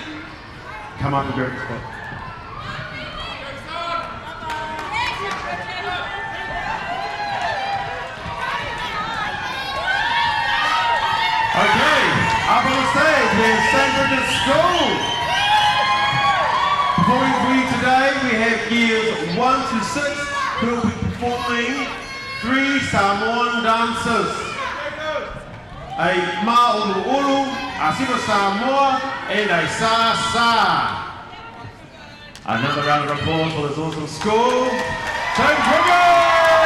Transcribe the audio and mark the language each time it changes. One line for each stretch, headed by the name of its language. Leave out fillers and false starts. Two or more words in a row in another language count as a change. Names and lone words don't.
English: Come up and grab the spot. Okay, up on the stage, there's St. Bridget's School. Performing for you today, we have years 1 to 6 who will be performing 3 Samoan dances. A Ma'ulu Ulu, a Siva Samoa, and a Sa Sa. Another round of applause for this awesome school. St. Bridget!